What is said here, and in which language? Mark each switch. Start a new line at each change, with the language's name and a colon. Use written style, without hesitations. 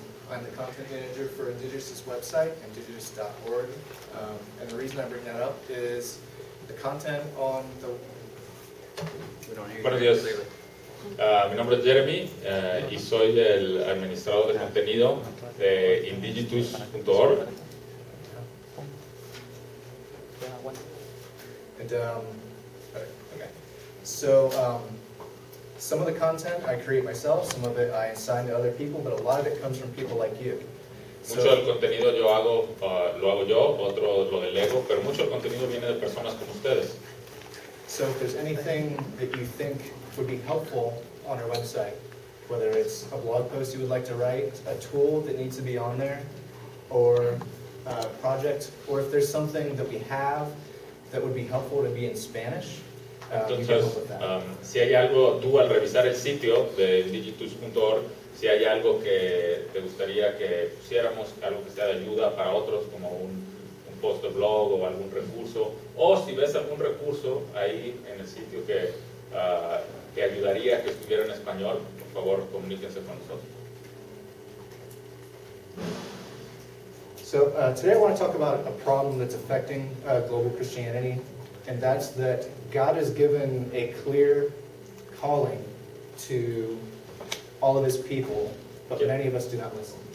English: I'm the content manager for Indigenous' website, indigenous.org. And the reason I bring that up is the content on the...
Spanish: Buenos días. Mi nombre es Jeremy y soy el administrador de contenido de indigitus.org.
English: And, okay. So, some of the content I create myself, some of it I assign to other people, but a lot of it comes from people like you.
Spanish: Mucho del contenido lo hago yo, otro lo delego, pero mucho del contenido viene de personas como ustedes.
English: So if there's anything that you think would be helpful on our website, whether it's a blog post you would like to write, a tool that needs to be on there, or a project, or if there's something that we have that would be helpful to be in Spanish,
Spanish: Entonces, si hay algo, tú al revisar el sitio de indigitus.org, si hay algo que te gustaría que pusiéramos, algo que sea de ayuda para otros, como un post de blog o algún recurso, o si ves algún recurso ahí en el sitio que ayudaría a que estuviera en español, por favor, comuníquense con nosotros.
English: So today I want to talk about a problem that's affecting global Christianity, and that's that God has given a clear calling to all of His people, but many of us do not listen.